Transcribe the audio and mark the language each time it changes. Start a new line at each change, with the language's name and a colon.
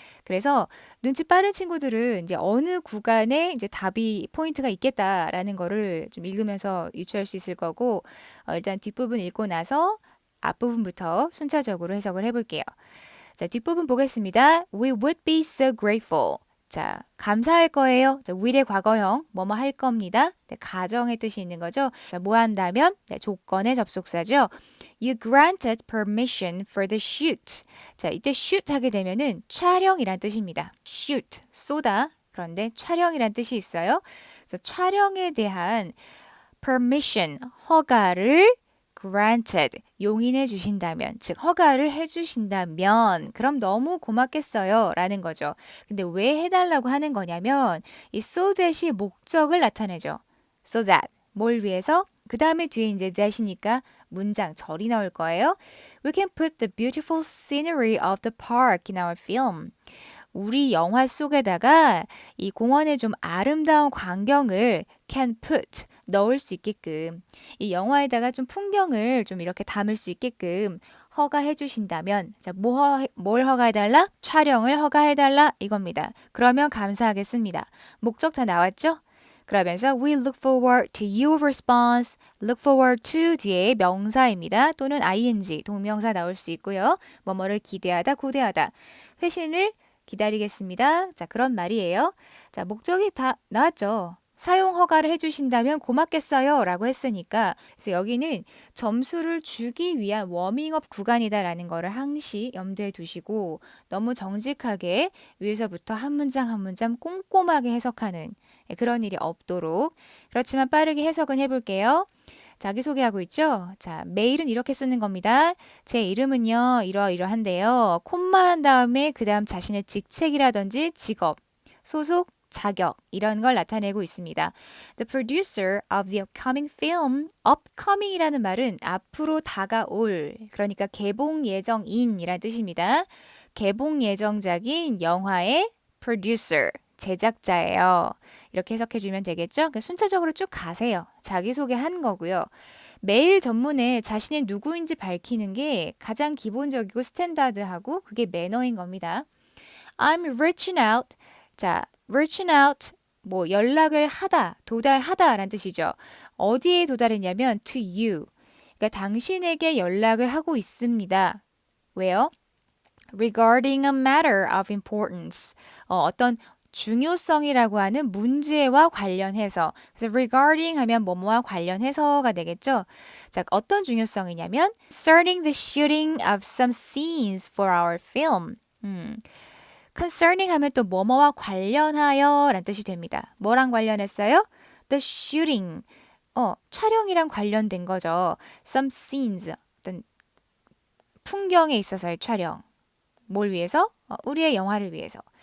Korean: 그래서 눈치 빠른 친구들은 이제 어느 구간에 이제 답이 포인트가 있겠다라는 거를 좀 읽으면서 유추할 수 있을 거고, 일단 뒷부분 읽고 나서 앞부분부터 순차적으로 해석을 해볼게요. 자, 뒷부분 보겠습니다.
English: We would be so grateful.
Korean: 자, 감사할 거예요. 자, will의 과거형, 뭐뭐 할 겁니다. 네, 가정의 뜻이 있는 거죠. 자, 뭐 한다면? 네, 조건의 접속사죠.
English: You granted permission for the shoot.
Korean: 자, 이때 shoot 하게 되면은 촬영이란 뜻입니다. shoot, 쏘다. 그런데 촬영이란 뜻이 있어요. 그래서 촬영에 대한 permission, 허가를 granted, 용인해 주신다면, 즉 허가를 해 주신다면 그럼 너무 고맙겠어요 라는 거죠. 근데 왜 해달라고 하는 거냐면 이 so that이 목적을 나타내죠. so that, 뭘 위해서? 그 다음에 뒤에 이제 that이니까 문장, 절이 나올 거예요.
English: We can put the beautiful scenery of the park in our film.
Korean: 우리 영화 속에다가 이 공원의 좀 아름다운 광경을 can put, 넣을 수 있게끔 이 영화에다가 좀 풍경을 좀 이렇게 담을 수 있게끔 허가해 주신다면 자, 뭘 허가해달라? 촬영을 허가해달라 이겁니다. 그러면 감사하겠습니다. 목적 다 나왔죠? 그러면서
English: we look forward to your response. look forward to
Korean: 뒤에 명사입니다. 또는 ing, 동명사 나올 수 있고요. 뭐뭐를 기대하다, 고대하다. 회신을 기다리겠습니다. 자, 그런 말이에요. 자, 목적이 다 나왔죠. 사용 허가를 해주신다면 고맙겠어요 라고 했으니까 그래서 여기는 점수를 주기 위한 워밍업 구간이다라는 거를 항시 염두에 두시고 너무 정직하게 위에서부터 한 문장 한 문장 꼼꼼하게 해석하는 그런 일이 없도록 그렇지만 빠르게 해석은 해볼게요. 자기소개하고 있죠? 자, 메일은 이렇게 쓰는 겁니다. 제 이름은요, 이러이러한데요. 콤마 한 다음에 그 다음 자신의 직책이라든지 직업, 소속, 자격 이런 걸 나타내고 있습니다.
English: The producer of the upcoming film.
Korean: upcoming이라는 말은 앞으로 다가올 그러니까 개봉 예정인이라는 뜻입니다. 개봉 예정작인 영화의 producer 제작자예요. 이렇게 해석해주면 되겠죠? 그러니까 순차적으로 쭉 가세요. 자기소개한 거고요. 메일 전문에 자신이 누구인지 밝히는 게 가장 기본적이고 스탠다드하고 그게 매너인 겁니다.
English: I'm reaching out.
Korean: 자, reaching out 뭐 연락을 하다, 도달하다라는 뜻이죠. 어디에 도달했냐면
English: to you.
Korean: 그러니까 당신에게 연락을 하고 있습니다. 왜요?
English: Regarding a matter of importance.
Korean: 어떤 중요성이라고 하는 문제와 관련해서 그래서 regarding 하면 뭐뭐와 관련해서가 되겠죠. 자, 어떤 중요성이냐면
English: concerning the shooting of some scenes for our film.
Korean: concerning 하면 또 뭐뭐와 관련하여 라는 뜻이 됩니다. 뭐랑 관련했어요?
English: The shooting.
Korean: 촬영이랑 관련된 거죠.
English: Some scenes.
Korean: 어떤 풍경에 있어서의 촬영. 뭘 위해서? 우리의 영화를 위해서.